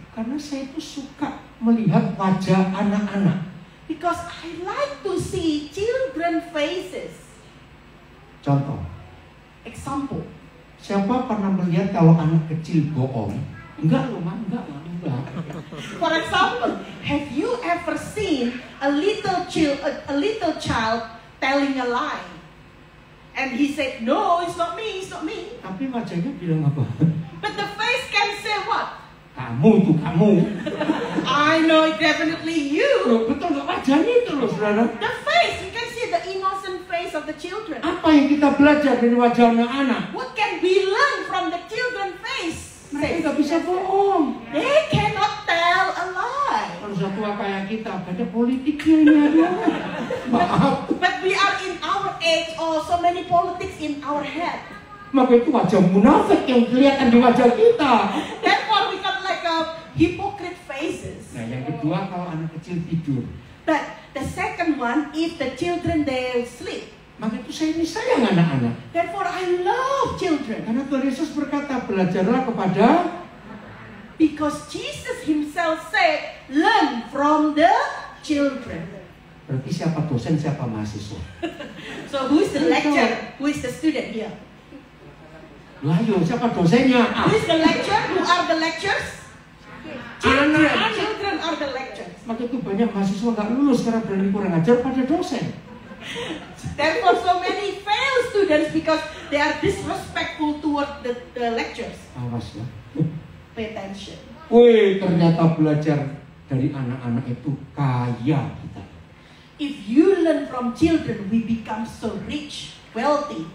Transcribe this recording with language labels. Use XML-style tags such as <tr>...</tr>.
<id>Karena saya itu suka melihat wajah anak-anak.</id> <en>Because I like to see children faces.</en> <id>Contoh,</id> <en>Example.</en> <id>siapa pernah melihat kalau anak kecil bohong? Enggak loh, Mak, enggak.</id> <en>For example, have you ever seen a little child telling a lie? And he said, no, it's not me, it's not me.</en> <id>Tapi wajahnya bilang apa?</id> <en>But the face can say what?</en> <id>Kamu tuh, kamu.</id> <en>I know it definitely you.</en> <id>Loh, betul nggak wajahnya itu loh, saudara?</id> <en>The face, you can see the innocent face of the children.</en> <id>Apa yang kita belajar dari wajah anak-anak?</id> <en>What can we learn from the children face?</en> <id>Mereka nggak bisa bohong.</id> <en>They cannot tell a lie.</en> <id>Kalau satu kayak kita, ada politiknya ini ada. Maaf.</id> <en>But we are in our age, so many politics in our head.</en> <id>Maka itu wajah munafik yang kelihatan di wajah kita.</id> <en>Therefore we got like a hypocrite faces.</en> <id>Nah, yang kedua kalau anak kecil tidur,</id> <en>But the second one, if the children they sleep.</en> <id>maka itu saya ini sayang anak-anak.</id> <en>Therefore I love children.</en> <id>Karena Tuhan Yesus berkata, belajarlah kepada.</id> <en>Because Jesus himself said, learn from the children.</en> <id>Berarti siapa dosen, siapa mahasiswa?</id> <en>So who is the lecturer? Who is the student here?</en> <id>Lah, ayo, siapa dosennya?</id> <en>Who is the lecturer? Who are the lecturers? Children.</en> <id>Anak-anak.</id> <en>Children are the lecturers.</en> <id>Maka itu banyak mahasiswa nggak lulus karena berani kurang ajar pada dosen.</id> <en>Therefore so many fail students because they are disrespectful toward the lecturers.</en> <id>Awas ya.</id> <en>Pay attention.</en> <id>Wih, ternyata belajar dari anak-anak itu kaya kita.</id> <en>If you learn from children, we become so rich, wealthy.</en>